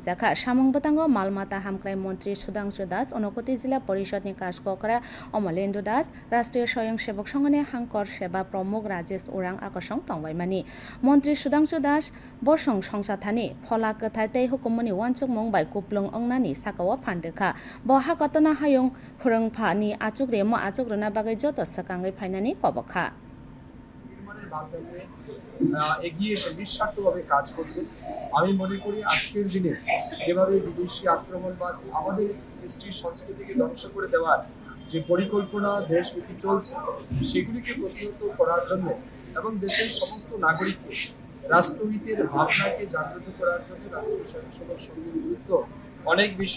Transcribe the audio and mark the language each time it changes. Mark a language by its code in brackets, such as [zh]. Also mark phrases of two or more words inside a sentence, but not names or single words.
[trp] जाखा सामंग बतांगो मालमाता हामक्राय मंत्री सुधांशु दास अनुकुति जिला परिषदनि काजककरा अमलेन्दु दास राष्ट्रीय स्वयंसेवक संघनि हांकर सेवा प्रमुख राजेश उरां आकर्षण तंबायमानि मंत्री सुधांशु दास बसं संसाथानि फला कथाय तै हुकुमनि वानसुक मंगबाय कुप्लुंग अंगनानि साकाओ फानदोखा बहा कतना हायुं फोरोंफानि आचुग्रे म आचुग्रना बागै जत सकांगै फाइनानि कबखा [bn] এগিয়ে এসে নিঃস্বার্থভাবে কাজ করছে। আমি মনে করি আজকের দিনে যেভাবে বিদেশি আক্রমণবাদ আমাদের কৃষ্টি সংস্কৃতিকে ধ্বংস করে দেওয়ার যে পরিকল্পনা দেশব্যাপী চলছে সেগুলিকে প্রতিহত করার জন্য এবং দেশের সমস্ত নাগরিককে রাষ্ট্রহিতের ভাবনাকে জাগ্রত করার জন্য রাষ্ট্রীয় স্বয়ংসেবক সংঘের গুরুত্ব অনেক বেশি।